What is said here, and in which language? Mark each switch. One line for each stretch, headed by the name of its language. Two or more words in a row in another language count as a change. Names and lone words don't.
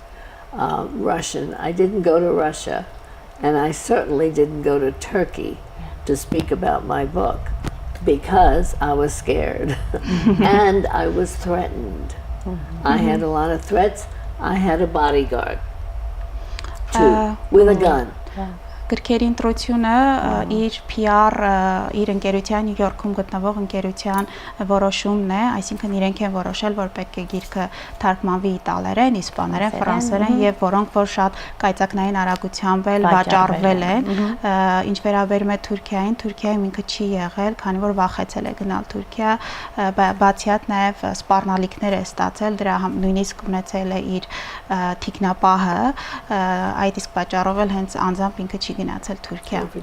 English: Russian, I didn't go to Russia, and I certainly didn't go to Turkey to speak about my book because I was scared and I was threatened. I had a lot of threats. I had a bodyguard too, with a gun.
Armenian: Գրքերի ընտրությունը իր PR իր ընկերության Նյու Յորքում գտնվող ընկերության որոշումն է, այսինքն իրենք են որոշել, որ պետք է գիրքը թարգմանվի իտալերեն, իսպաներեն, ֆրանսերեն եւ որոնք որ շատ կայծակնային արագությամբ վաճառվել են, ինչ վերաբերում է Թուրքիային, Թուրքիայում ինքը չի եղել, քանի որ վախեցել է գնալ Թուրքիա, բացի այդ նաեւ սպառնալիքներ է ստացել, դրա նույնիսկ ունեցել է իր թիկնապահը, այդ իսկ պատճառով էլ հենց անձամբ ինքը չի գնացել Թուրքիա։